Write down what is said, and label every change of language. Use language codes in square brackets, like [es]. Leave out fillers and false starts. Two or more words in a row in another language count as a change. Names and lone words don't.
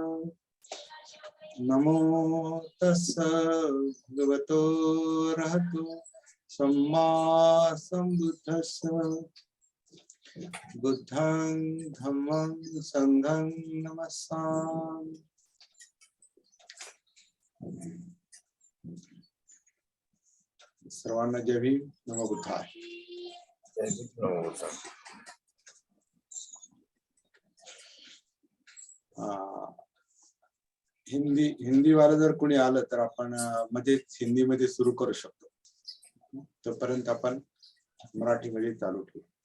[pi] नमो तस्स भगवतो अरहतो सम्मा सम्बुद्धस्स। बुद्धं धम्मं संघं नमस्सामि। [mr] सर्वांना जय भीम, [pi] नमो बुद्धाय। [mr] हिंदी वाला जर कोणी आलं तर आपण मध्येच हिंदी मध्ये सुरू करू शकतो, तोपर्यंत आपण मराठी मध्ये चालू ठेवू।